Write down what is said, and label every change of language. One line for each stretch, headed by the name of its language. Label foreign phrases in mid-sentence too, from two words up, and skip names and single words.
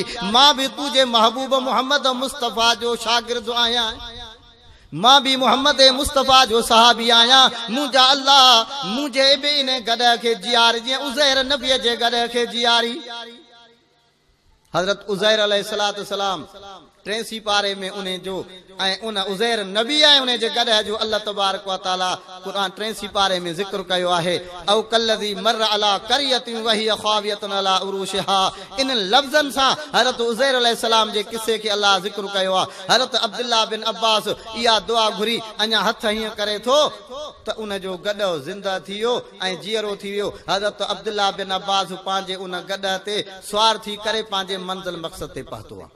Sindhi: मां बि तुंहिंजे महबूब मोहम्मद मुस्तफ़ा जो शागिर्द आहियां, मां बि मोहम्मद मुस्तफ़ा जो सहाबी आहियां मुंहिंजा अल्लाह। मुंहिंजे बि इन गॾ खे जीआरी जीअं उज़ैर नबीअ जे गॾ खे जीआरी। हज़रत उज़ैर
Arabic: عليه الصلاة والسلام
Sindhi: 83 पारे में उन जो ऐं उन उज़ैर नबी आहे उन जे गॾ जो
Arabic: الله تبارك وتعالى
Sindhi: क़ुरान 83 पारे में ज़िक्र कयो आहे।
Arabic: أو كالذي مر على قرية وهي خاوية على عروشها.
Sindhi: इन लफ़्ज़नि सां हज़रत उज़ैर अलैहिस्सलाम जे किस्से खे अल्लाह ज़िक्र कयो आहे। हज़रत अब्दुल्लाह बिन अब्बास इहा दुआ घुरी अञा हथ हीअं करे थो त उन जो गॾ ज़िंदा थी वियो ऐं जीअरो थी वियो। हज़रत अब्दुल्लाह बिन अब्बास पंहिंजे उन गॾ ते सवार थी करे पंहिंजे मंज़िल मक़सद ते पहुतो आहे।